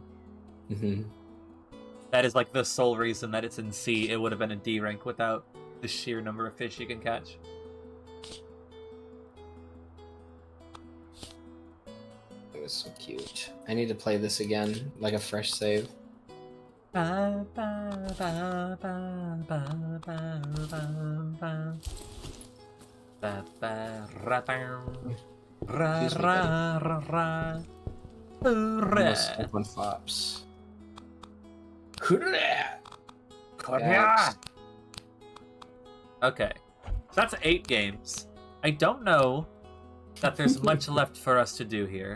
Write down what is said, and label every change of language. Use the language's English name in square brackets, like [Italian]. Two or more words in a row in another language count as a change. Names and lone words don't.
[English] Mm-hmm. That is like the sole reason that it's in C. It would have been a D rank without the sheer number of fish you can catch. It was so cute. I need to play this again, like a fresh save. Ba, ba, ba, ba, ba, ba, ba, ba. Ba, ba, ra, ba. Ra, Excuse me, ra, ra, ra. Unless Hooray. one flops. Hooray! Yeah. Okay, so that's 8 games. I don't know that there's much left for us to do here.